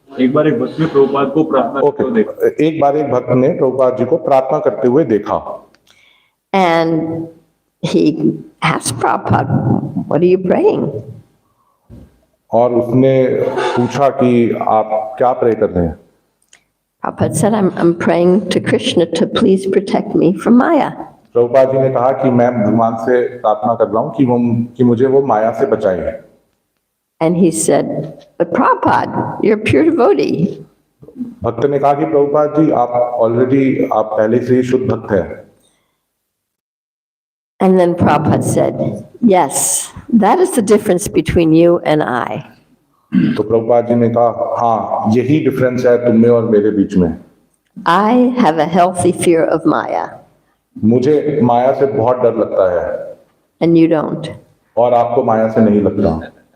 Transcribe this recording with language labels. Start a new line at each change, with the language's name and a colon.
Hindi: एक बार एक भक्त ने प्रभुपाद को प्रार्थना करते हुए देखा। एक बार एक भक्त ने प्रभुपाद जी को प्रार्थना करते हुए देखा।
English: And he asked Prabhupada, what are you praying?
Hindi: और उसने पूछा कि आप क्या प्रे कर रहे हैं?
English: Prabhupada said, I'm praying to Krishna to please protect me from Maya.
Hindi: Prabhupada ji ने कहा कि मैं भगवान से प्रार्थना कर रहा हूँ कि मुझे वो माया से बचाएं।
English: And he said, but Prabhupada, you're a pure devotee.
Hindi: भक्त ने कहा कि प्रभुपाद जी आप पहले से ही शुद्ध भक्त हैं।
English: And then Prabhupada said, yes, that is the difference between you and I.
Hindi: तो प्रभुपाद जी ने कहा, हाँ, यही डिफरेंस है तुम में और मेरे बीच में।
English: I have a healthy fear of Maya.
Hindi: मुझे माया से बहुत डर लगता है।
English: And you don't.
Hindi: और आपको माया से नहीं लगता।